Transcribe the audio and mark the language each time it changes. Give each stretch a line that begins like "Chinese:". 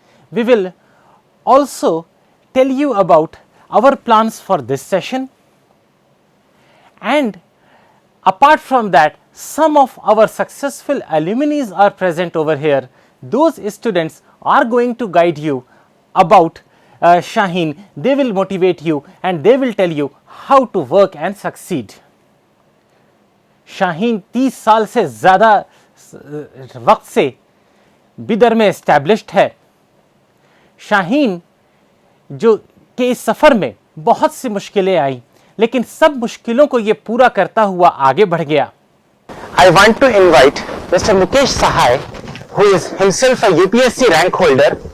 English: We will also tell you about our plans for this session, and apart from that, some of our successful alumni are present over here. Those students are going to guide you about Shaheen. They will motivate you and they will tell you how to work and succeed.
Hindi: Shaheen 30 साल से ज़्यादा वक्त से बिदर में established है. शाहीन जो के इस सफ़र में बहुत सी मुश्किलें आई, लेकिन सब मुश्किलों को ये पूरा करता हुआ आगे बढ़ गया.
English: I want to invite Mr. Mukesh Sahai, who is himself a UPSC rank holder.